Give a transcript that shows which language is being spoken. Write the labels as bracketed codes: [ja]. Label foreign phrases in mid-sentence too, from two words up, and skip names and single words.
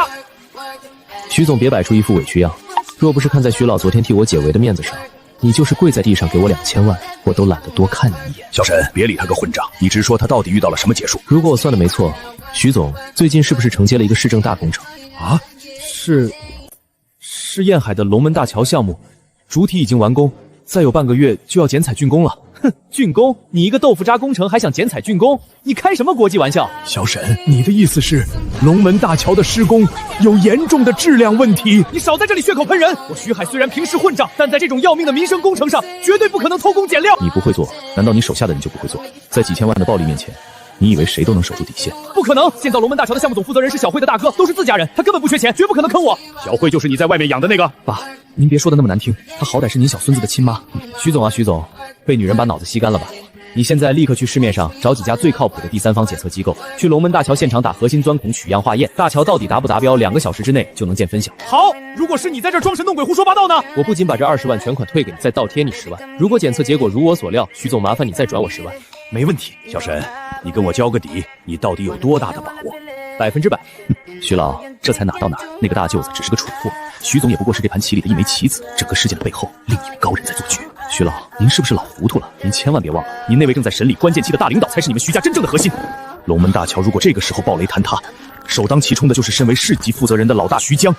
[zh] 徐总别摆出一副委屈样，若不是看在徐老昨天替我解围的面子上，你就是跪在地上给我2000万，我都懒得多看你一眼。小沈，別理他個混賬，你直說他到底遇到了什麼劫數？如果我算的沒錯，徐總最近是不是承接了一個市政大工程？啊？是堰海的龍門大橋項目，主體已經完工，再有半個月就要剪彩竣工了。哼，竣工？你一個豆腐渣工程還想剪彩竣工？你開什麼國際玩笑？小沈，你的意思是龍門大橋的施工有嚴重的質量問題？你少在這裡血口噴人！我徐海雖然平時混賬，但在這種要命的民生工程上，絕對不可能偷工減料。你不會做，難道你手下的人就不會做？在幾千萬的暴利面前，你以為誰都能守住底線？不可能！建造龍門大橋的項目總負責人是小慧的大哥，都是自家人，他根本不缺錢，絕不可能坑我。小慧就是你在外面養的那個？爸，您別說的那麼難聽，她好歹是您小孫子的親媽。徐總啊，徐總，被女人把腦子吸乾了吧？你現在立刻去市面上找幾家最靠譜的第三方檢測機構，去龍門大橋現場打核心鑽孔取樣化驗，大橋到底達不達標，2個小時之內就能見分曉。好，如果是你在這裝神弄鬼胡說八道呢？我不僅把這20萬全款退給你，再倒貼你10萬。如果檢測結果如我所料，徐總麻煩你再轉我10萬。沒問題，小沈，你跟我交個底，你到底有多大的把握？100%。徐老，這才哪到哪兒？那個大舅子只是個蠢貨，徐總也不過是這盤棋裡的一枚棋子，整個事件的背後另一位高人在做局。徐老，您是不是老糊塗了？您千萬別忘了，您那位正在審理關鍵期的大領導才是你們徐家真正的核心。龍門大橋如果這個時候暴雷坍塌，首當其衝的就是身為市級負責人的老大徐江。